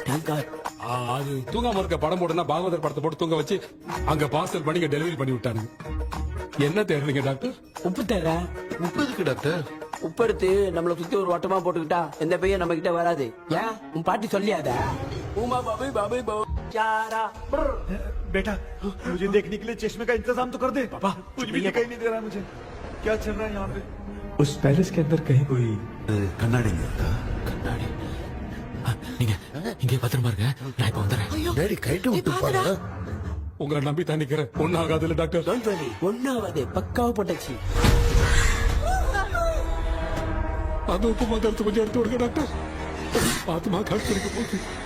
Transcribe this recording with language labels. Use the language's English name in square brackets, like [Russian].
[Tamil] அது தூங்காம இருக்க படம் போட்டுனா பாகவதர் படத்தை போட்டு தூங்க வச்சு அங்க பார்சல் பண்ணி டெலிவரி பண்ணி விட்டானுங்க என்ன தேடுறீங்க டாக்டர் உப்பு தேட உப்பு எதுக்கு டாக்டர் உப்பு எடுத்து நம்மள சுத்தி ஒரு வட்டமா போட்டுக்கிட்டா எந்த பையன் நம்ம கிட்ட வராது ஏன் உன் பாட்டி சொல்லியாதா உமா பாபி பாபி चारा [Hindi] बेटा मुझे देखने के लिए चश्मे का इंतजाम तो कर दे पापा कुछ भी दिखाई नहीं दे रहा मुझे क्या चल रहा है यहाँ पे उस पैलेस के अंदर कहीं कोई [Tamil] கண்ணாடி கண்ணாடி நீங்க இங்கே பத்திரமா இருங்க நான் இப்ப வந்துடுறேன் டேடி கைட்டு விட்டு பாரு உங்களை நம்பி தான் நிக்கிறேன் ஒன்னும் ஆகாதுல்ல டாக்டர் ஒன்னாவது பக்காவ போட்டாச்சு அந்த உப்பு மாத்திரத்தை கொஞ்சம் எடுத்து விடுங்க டாக்டர் ஆத்மா கடுத்து போகுது